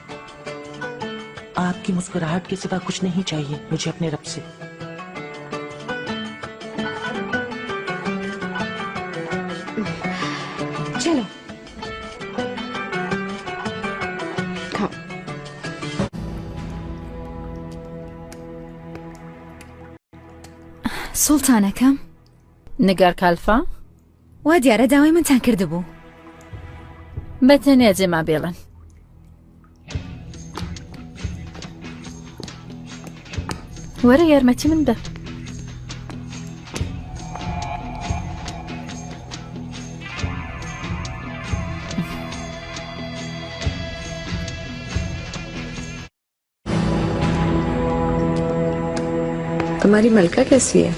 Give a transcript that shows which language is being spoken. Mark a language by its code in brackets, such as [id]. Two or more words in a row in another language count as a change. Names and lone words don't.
[hi] आपकी मुस्कुराहट के सिवा कुछ नहीं चाहिए मुझे अपने रब से। चलो खाओ। [ckb] سڵتانەکەم نگار کالفا وا دیارە داوای منتان کردبوو. بەتەنیا جێما بێڵن وەرە یارمەتی من بە. [hi] तुम्हारी मलका कैसी है?